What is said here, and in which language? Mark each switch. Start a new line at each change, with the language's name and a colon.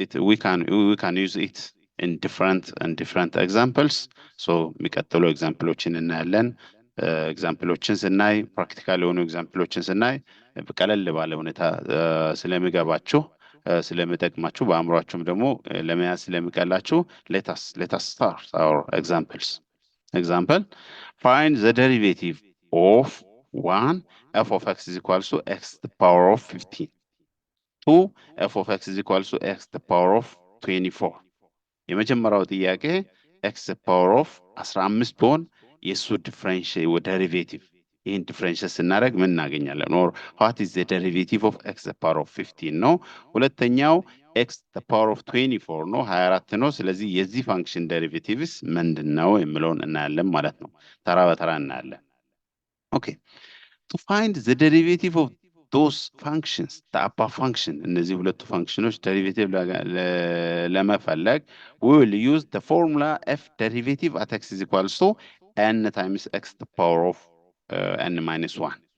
English: We can use it in different examples.
Amharic: So የሚቀጥሉ ኤግዛምፕሎችን እናያለን። ኤግዛምፕሎችን ስናይ ፕራክቲካል የሆኑ ኤግዛምፕሎችን ስናይ በቀለል ባለ ሁኔታ ስለሚገባችሁ ስለሚጠቅማችሁ በአእምሯችሁም ደግሞ ለመያዝ ስለሚቀላችሁ
English: let us start our examples. Example, find the derivative of 1 f of x is equals to x to the power of 15. 2 f of x is equals to x to the power of 24.
Amharic: የመጀመሪያው ጥያቄ
English: x to the power of 15
Amharic: ቢሆን የሱ ዲፈረንሺየል ወይ ዴሪቬቲቭ ይህን ዲፈረንሺየል ስናደርግ ምን እናገኛለን?
English: or what is the derivative of x to the power of 15 ነው። ሁለተኛው x to the power of 24 ነው፣ 24 ነው።
Amharic: ስለዚህ የዚህ ፋንክሽን ዴሪቬቲቭስ ምንድነው የሚለውን እናያለን ማለት ነው። ተራ በተራ እናያለን።
English: ኦኬ to find the derivative of those functions, the upper function,
Amharic: እነዚህ ሁለቱ ፋንክሽኖች ዴሪቬቲቭ ለመፈለግ
English: we will use the formula f derivative at x is equals to n times x to the power of n minus 1.